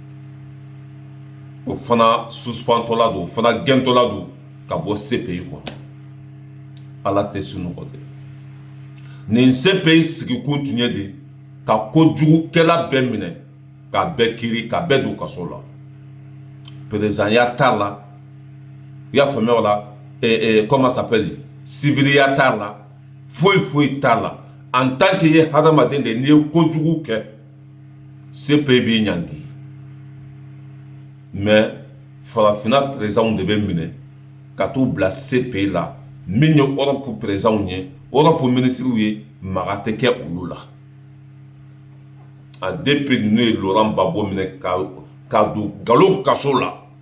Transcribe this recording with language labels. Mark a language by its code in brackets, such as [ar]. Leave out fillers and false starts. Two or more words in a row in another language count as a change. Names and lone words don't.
[bm] o fana suspendtɔla don o fana gɛntɔla don ka bɔ CPI kɔnɔ ala tɛ sunɔgɔ de nin CPI sigikun tun ye de ka kojugukɛla bɛɛ minɛ ka bɛɛ kiiri ka bɛɛ don kaso la président ya t'a la i y'a faamuya o la [fr] comment ça s'appelle [bm] civiliya t'a la foyi t'a la [fr] en tant que [bm] ye hadamaden de n'i ye kojugu kɛ CPI b'i ɲangi mais farafinna présidents de bɛ minɛ ka t'u bila CPI la min ye Europe présidents ye Europe ministres ye maga tɛ kɛ olu la depuis ninnu ye Laurent Gbagbo minɛ ka don Gallo kaso la